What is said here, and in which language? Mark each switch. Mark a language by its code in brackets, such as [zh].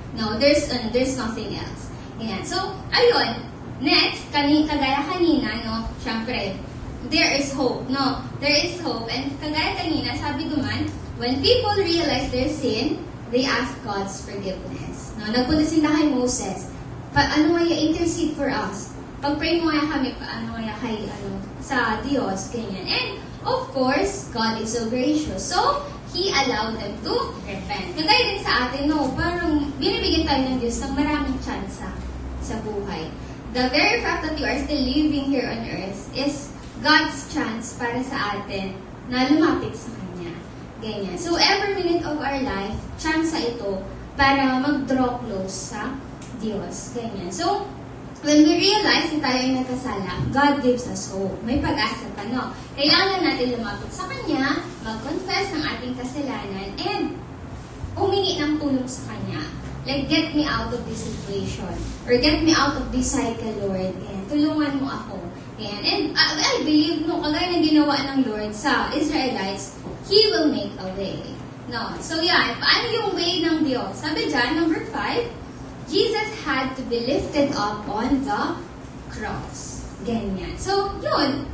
[en] No, there's nothing else. Ganyan. So, ayun. Next, [tl] kagaya kanina, no, syempre, [en] there is hope. No, there is hope. And [tl] kagaya kanina, sabi duman, [en] when people realize their sin, they ask God's forgiveness. [tl] No, nagpunta sila kay Moses. Ano kaya intercede for us? Pag-pray mo kaya kami, paano kaya kay, sa Diyos, ganyan. [en] And, of course, God is so gracious. So, He allowed them to repent. [tl] Kagaya din sa atin, no, parang binibigyan tayo ng Diyos ng maraming tsansa sa buhay. [en] The very fact that you are still living here on earth is God's chance [tl] para sa atin na lumapit sa Kanya. [en] Ganyan. So, every minute of our life, [tl] tsansa ito para mag-draw close sa Diyos. Ganyan. [en] So, when we realize [tl] na tayo ay nagkasala, [en] God gives us hope. [tl] May pag-asa pa, no? Kailangan natin lumapit sa Kanya, mag-confess ng ating kasalanan, and humingi ng tulong sa Kanya. [en] Like, get me out of this situation. Or get me out of this cycle, Lord. [tl] And tulungan mo ako. And I believe, no, kagaya ng ginawa ng Lord sa Israelites, [en] He will make a way. [tl] No? So, yan. Paano yung way ng Diyos? [en] Sabi dyan, number 5, Jesus had to be lifted up on the cross. Ganyan. So, yun.